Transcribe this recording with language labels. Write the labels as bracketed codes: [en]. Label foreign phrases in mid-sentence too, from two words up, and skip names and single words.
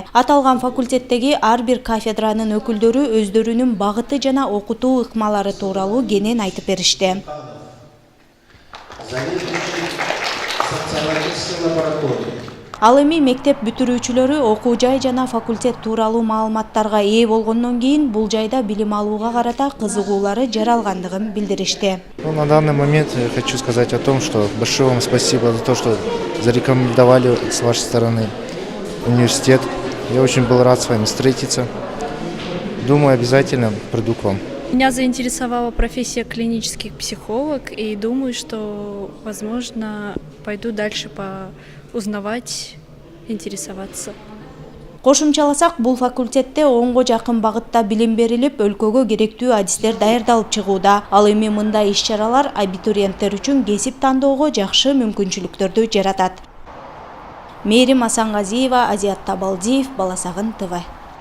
[ky] Аталган факультеттеги ар бир кафедранын өкүлдөрү өздөрүнүн багыты жана окутуу ыкмалары тууралуу кенен айтып беришти. Ал эми мектеп бүтүрүүчүлөрү окуу жай жана факультет тууралуу маалыматтарга ээ болгондон кийин бул жайда билим алууга карата кызыгуулары жаралгандыгын билдиришти. [ru] На данный момент я хочу сказать о том, что большое вам спасибо за то, что зарекомендовали с вашей стороны университет. Я очень был рад с вами встретиться. Думаю, обязательно приду к вам. Меня заинтересовала профессия клинический психолог, и думаю, что, возможно, пойду дальше узнавать, интересоваться. [ky] Кошумчаласак, бул факультетте 10го жакын багытта билим берилип, өлкөгө керектүү адистер даярдалып чыгууда. Ал эми мындай иш-чаралар абитуриенттер үчүн кесип тандоого жакшы мүмкүнчүлүктөрдү жаратат. Мээрим Асангазиева, Азият Табалдиев, Баласагын ТВ.